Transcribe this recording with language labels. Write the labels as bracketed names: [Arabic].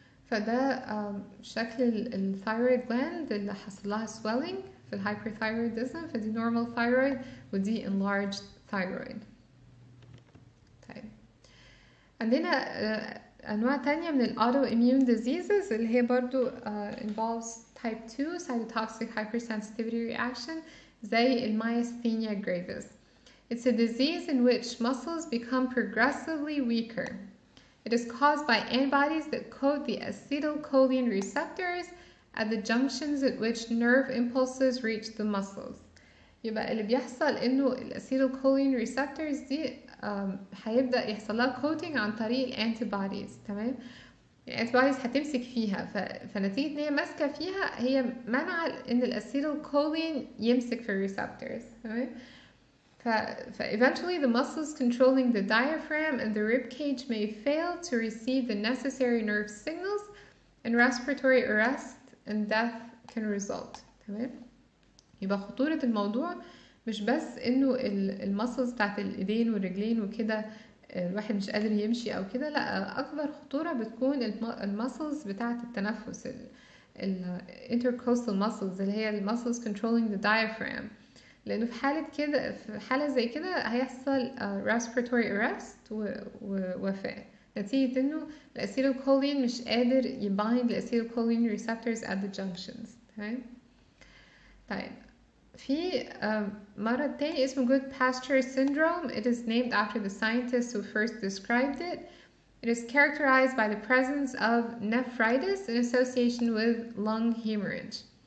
[Arabic] فده شكل الثايرويد جلاند اللي حصل لها swelling في الهايبرثايرويدزم، فدي normal thyroid ودي enlarged thyroid. طيب عندنا أنواع تانية من autoimmune diseases اللي هي برضو involves type 2 cytotoxic hypersensitivity reaction زي myasthenia gravis. [English] It's a disease in which muscles become progressively weaker. It is caused by antibodies that coat the acetylcholine receptors at the junctions at which nerve impulses reach the muscles. [Arabic] يبقى اللي بيحصل انه الacetylcholine receptors دي هيبدأ يحصل لها coating عن طريق الانتيبوديز. تمام، الانتيبوديز هتمسك فيها فنتيجة ان هي ماسكة فيها هي منع ان الacetylcholine يمسك في الريسبتورز. تمام، [English] eventually the muscles controlling the diaphragm and the rib cage may fail to receive the necessary nerve signals and respiratory arrest and death can result. [Arabic] تمام، يبقى خطورة الموضوع مش بس انه المسلز بتاعت الايدين والرجلين وكده الواحد مش قادر يمشي او كده، لا، اكبر خطورة بتكون المسلز بتاعت التنفس، intercostal muscles اللي هي المسلز [English] controlling the diaphragm، [Arabic] لانه في حالة كده، في حالة زي كده هيحصل respiratory arrest ووفاة نتيجة انه الacetylcholine مش قادر يbind الacetylcholine receptors at the junctions. تمام، طيب في مرض تاني اسمه Goodpasture syndrome. [English] It is named after the scientist who first described it. It is characterized by the presence of nephritis in association with lung hemorrhage.